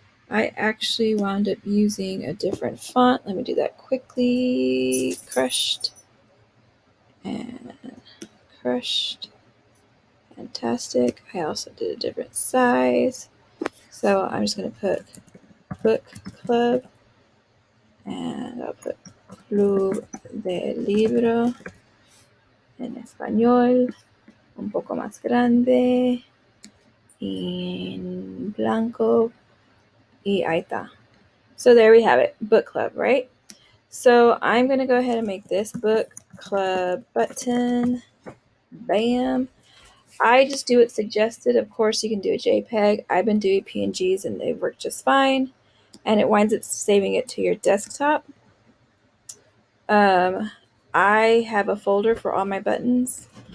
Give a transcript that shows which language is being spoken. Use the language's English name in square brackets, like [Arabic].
[English] I actually wound up using a different font. Let me do that quickly. Crushed and crushed. Fantastic. I also did a different size. So I'm just going to put Book Club and I'll put [Spanish] Club del libro en español, un poco más grande, en blanco, y ahí está. [English] So there we have it, book club, right? So I'm going to go ahead and make this book club button. Bam. I just do it suggested. Of course, you can do a JPEG. I've been doing PNGs and they work just fine. And it winds up saving it to your desktop. I have a folder for all my buttons.